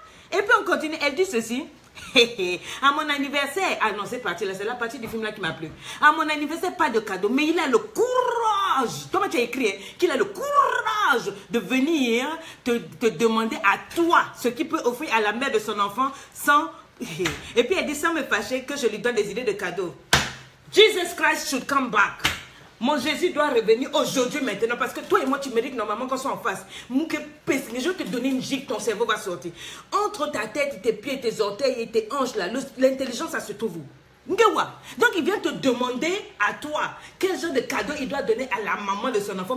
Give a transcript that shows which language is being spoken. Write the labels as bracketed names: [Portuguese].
[French] Et puis on continue, elle dit ceci. À mon anniversaire, ah non, c'est parti là, c'est la partie du film là qui m'a plu. À mon anniversaire, pas de cadeau, mais il a le courage, toi tu as écrit, qu'il a le courage de venir te demander à toi ce qu'il peut offrir à la mère de son enfant sans... Et puis elle dit sans me fâcher que je lui donne des idées de cadeaux. [English] Jesus Christ should come back. [French] Mon Jésus doit revenir aujourd'hui, maintenant, parce que toi et moi, tu mérites normalement qu'on soit en face. Je vais te donner une gigue, ton cerveau va sortir. Entre ta tête, tes pieds, tes orteils et tes hanches, l'intelligence, ça se trouve où? Donc, il vient te demander à toi quel genre de cadeau il doit donner à la maman de son enfant.